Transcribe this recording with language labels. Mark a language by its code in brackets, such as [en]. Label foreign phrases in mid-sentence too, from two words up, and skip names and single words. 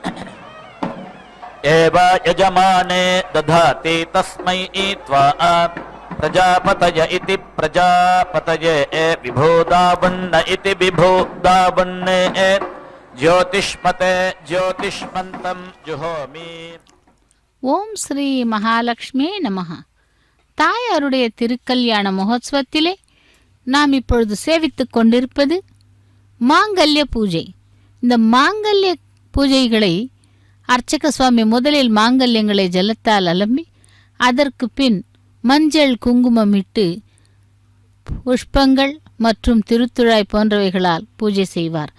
[sa] एव यजमाने दधाति तस्मै त्वा प्रजापतय इति प्रजापतये विभूदावन्न इति विभूदावन्ने ज्योतिष्मते ज्योतिष्मन्तं जुहोमि. ॐ श्री महालक्ष्मी नमः. [ta] தாயாருடைய திருக்கல்யாண மகோத்சவத்திலே நாம் இப்பொழுது சேவித்துக் கொண்டிருப்பது மாங்கல்ய பூஜை. இந்த மாங்கல்ய பூஜைகளை அர்ச்சக சுவாமி முதலில் மாங்கல்யங்களை ஜலத்தால் அலம்பி அதற்கு பின் மஞ்சள் குங்குமம் இட்டு புஷ்பங்கள் மற்றும் திருத்துழாய் போன்றவைகளால் பூஜை செய்வார்.